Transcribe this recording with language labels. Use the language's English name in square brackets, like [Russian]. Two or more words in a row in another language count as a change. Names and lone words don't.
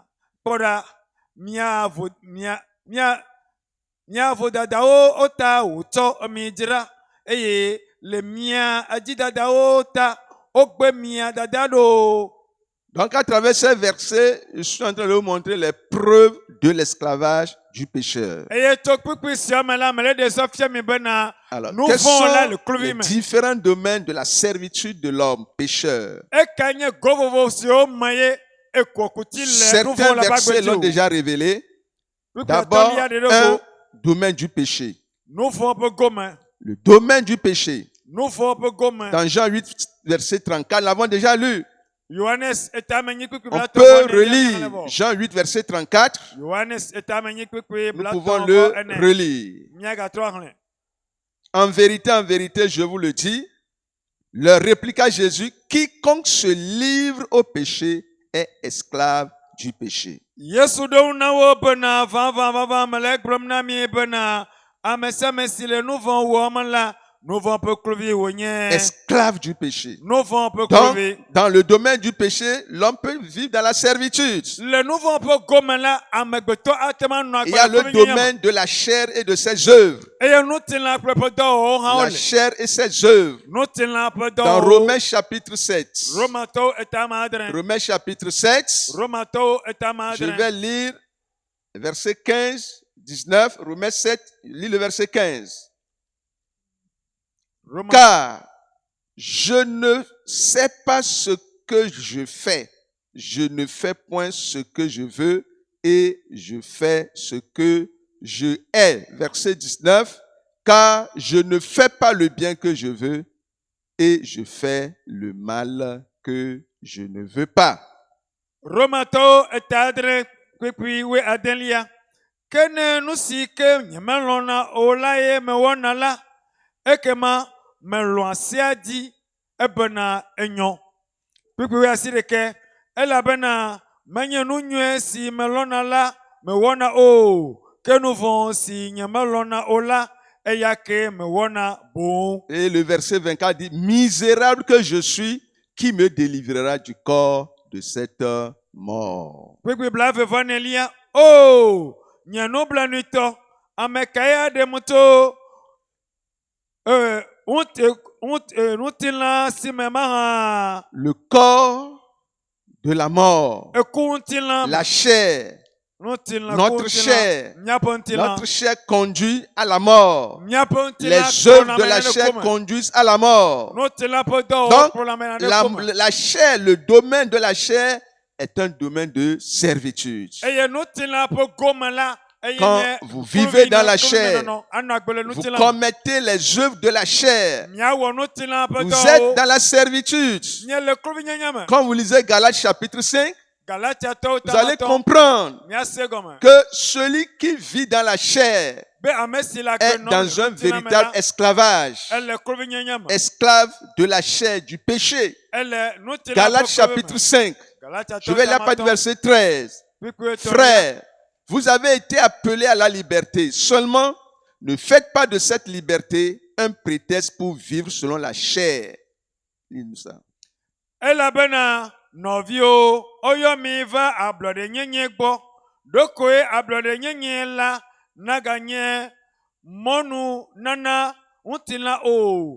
[Ewe] Kpɔ ɖa, mia vodadawo ta wòtsɔ mi dzra, eye le mia adzidadawo ta wogbe mia dada ɖo. [French] Donc, à travers ces versets, je suis en train de vous montrer les preuves de l'esclavage du pécheur. [Ewe] Eye tso kpikpui sia me la, mele ɖe sɔ fia mi bena [French] Alors, [Ewe] nu [French] quels [Ewe] vɔ̃ la [French] sont [Ewe] le kluvi [French] les [Ewe] me. [French] différents domaines de la servitude de l'homme pécheur? [Ewe] Eka nye go vovo siwo me ye ekokuti le nu [French] Certains [Ewe] vɔ̃ la [French] versets l'ont [Ewe] bagbe [French] déjà révélé. [Ewe] dzi o. [French] D'abord, [Ewe] Kpikpui atɔ̃lia [French] un [Ewe] ɖe [French] domaine du péché. [Ewe] nu vɔ̃ ƒe gome. [French] Le domaine du péché. [Ewe] Nu vɔ̃ ƒe gome. [French] Dans Jean 8, verset 34, nous l'avons déjà lu. [Ewe] Yohanes etame nyi kpikpui [French] On [Ewe] blatɔ [French] peut [Ewe] vɔ ne [French] relire [Ewe] lia vɔ. [French] Jean 8, verset 34. [Ewe] Yohanes etame nyi kpikpui [French] Nous [Ewe] blatɔ [French] pouvons [Ewe] vɔ [French] le [Ewe] ene. [French] relire. [Ewe] Miagatrɔ xlẽ. [French] En vérité, je vous le dis, leur répliqua Jésus, quiconque se livre au péché est esclave du péché. [Ewe] Yesu ɖo ŋu na wo bena vavã mele gblɔm na mi bena ame sia ame si le nu vɔ̃ wɔm la, nu vɔ̃ ƒe kluvi wònye. [French] Esclave du péché. [Ewe] Nu vɔ̃ ƒe [French] Donc, [Ewe] kluvi. [French] dans le domaine du péché, l'homme peut vivre dans la servitude. [Ewe] Le nu vɔ̃ ƒe gome la, amegbetɔ ate ma nɔ [French] Il y a [Ewe] agbe le le kluvi nyanya me. [French] domaine de la chair et de ses œuvres. [Ewe] Eye nutilã kple ƒe dɔwɔwɔwo hã [French] La [Ewe] wole. [French] chair et ses œuvres. [Ewe] Nutilã ƒe [French] Dans [Ewe] dɔwɔwɔwo. [French] Romains chapitre 7. [Ewe] Romatɔwo etame adre. [French] Romains chapitre 7. [Ewe] Romatɔwo etame [French] Je [Ewe] adre. [French] vais lire verset 15, 19. Romains 7, lis le verset 15. Car je ne sais pas ce que je fais. Je ne fais point ce que je veux et je fais ce que je hais. Verset 19. Car je ne fais pas le bien que je veux et je fais le mal que je ne veux pas. [Ewe] Romatɔwo eta adre kpikpui woe adelia. Ke ne nu si ke nyemelɔ̃na o la ye mewɔna la, ekema melɔ̃ asia dzi ebena enyɔ. Kpikpui woe asi ɖeke. Elabena menye nu nyuie si melɔ̃na la mewɔna o, ke nu vɔ̃ si nyemelɔ̃na o la, eya ke mewɔna boŋ. [French] Et le verset 24 dit, misérable que je suis, qui me délivrera du corps de cette mort? [Ewe] Kpikpui blaeve-vɔ-nelia. O, nye nublanuitɔ, ame kae aɖem tso ŋutilã si me mahã [French] Le corps de la mort, [Ewe] eku ŋutilã me. [French] la chair, [Ewe] Ŋutilã ku [French] notre [Ewe] ŋutilã. [French] chair, [Ewe] Míaƒe ŋutilã. [French] notre chair conduit à la mort. [Ewe] Míaƒe ŋutilã [French] Les œuvres [Ewe] kplɔna [French] de [Ewe] ame [French] la [Ewe] ɖe [French] chair [Ewe] ku me. [French] conduisent à la mort. [Ewe] Ŋutilã ƒe dɔwɔwɔ [French] Donc, [Ewe] kplɔna ame ɖe ku me. [French] la chair, le domaine de la chair est un domaine de servitude. [Ewe] Eye ŋutilã ƒe gome la, eye [French] Quand [Ewe] nye [French] vous vivez dans la [Ewe] kluvi [French] chair, [Ewe] menɔnɔ, anɔ agbe le [French] Vous [Ewe] ŋutilã me. [French] commettez les œuvres de la chair. [Ewe] Míawɔ ŋutilã ƒe [French] Vous êtes [Ewe] dɔwɔwɔ. [French] dans la servitude. [Ewe] Nye le kluvinyenye me. [French] Quand vous lisez Galates chapitre 5, [Ewe] Galatia tɔwo [French] vous allez [Ewe] tamatɔ [French] comprendre [Ewe] miase gɔme. [French] que celui qui vit dans la chair [Ewe] Be ame si le [French] est [Ewe] agbenɔm [French] dans un [Ewe] le ŋutilã me [French] véritable [Ewe] la, [French] esclavage, [Ewe] ele klovinyenye me. [French] esclave de la chair, du péché. [Ewe] Ele nutilã ƒe [French] Galates [Ewe] klovi me. [French] chapitre 5, [Ewe] Galatia [French] je vais lire à partir du verset 13. [Ewe] Kpikpi etɔ̃lia. [French] Frères, vous avez été appelés à la liberté. Seulement, ne faites pas de cette liberté un prétexte pour vivre selon la chair. Lis-nous ça. [Ewe] Elabena nɔviwo, oyɔ mi va ablɔɖenyenye gbɔ. Ɖokoe ablɔɖenyenye la naganye mɔnu nana ŋutilã o.